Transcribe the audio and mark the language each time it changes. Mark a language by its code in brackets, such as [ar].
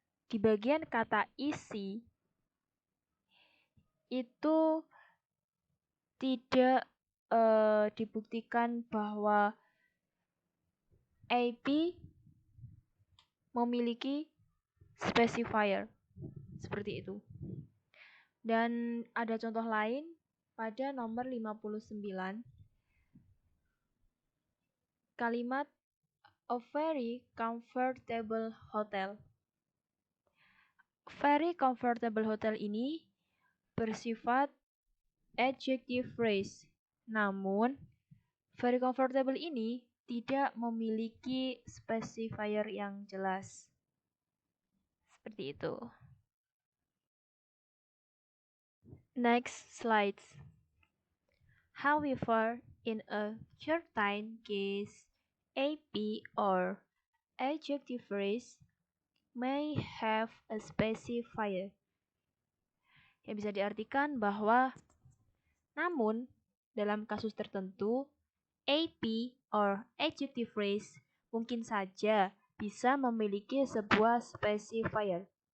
[id] Di bagian kata easy itu tidak dibuktikan bahwa AP memiliki specifier seperti itu. Dan ada contoh lain pada nomor 59. Kalimat [en] a very comfortable hotel. Very comfortable hotel [id] ini bersifat adjective phrase. Namun, very comfortable ini tidak memiliki specifier yang jelas. Seperti itu. [en] Next slides. However, in a certain case, AP or adjective phrase may have a specifier. [id] Yang bisa diartikan bahwa namun dalam kasus tertentu AP or adjective phrase mungkin saja bisa memiliki sebuah specifier.